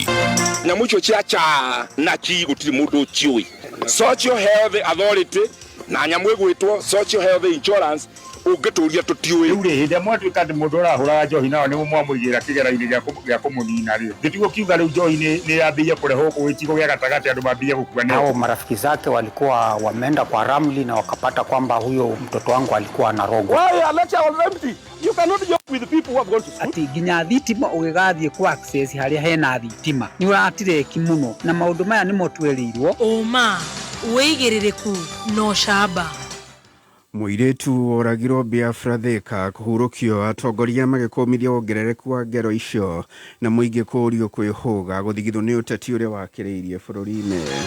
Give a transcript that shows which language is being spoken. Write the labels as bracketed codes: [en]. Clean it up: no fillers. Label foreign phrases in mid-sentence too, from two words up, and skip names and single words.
[ki] nyamũ icio cia cha na ki gũtirĩ mũndũ ũciũĩ Social Health Authority na nyamũ ĩgwĩtwo Social Health Insurance ũngĩtũria tũtiũĩ rĩu hĩndĩ ĩrĩa mwatuĩka atĩ mũndũ ũrahũra njohi nao nĩguo mwamũigĩra kĩgera-inĩ gĩa kũmũnina rĩ gĩtigo kiuga rĩu njohi nĩ yambĩie kũrehwo gĩcigo gĩa gatagatĩ andũ mambie gũkua [sw] nao marafiki zake walikuwa wameenda kwa Ramli na wakapata kwamba huyo mtoto wangu alikuwa anarogwa. [en] You cannot joke with the people who have gone to school. [ki] Ati ginya thitima ũgĩgathiĩ kwa access harĩa hena thitima nĩ ũratireki mũno na maũndũ maya nĩmo twerirwo ũma wĩigĩrĩrĩku no camba Mũirĩtu oragirwo Biafra Thika kũhurũkio atongoria magĩkũmithia wongerereku wa ngero icio na mũingĩ kũũrio kwĩhũga gũthigithwo nĩ ũteti ũrĩa wakĩrĩirie bũrũri-inĩ.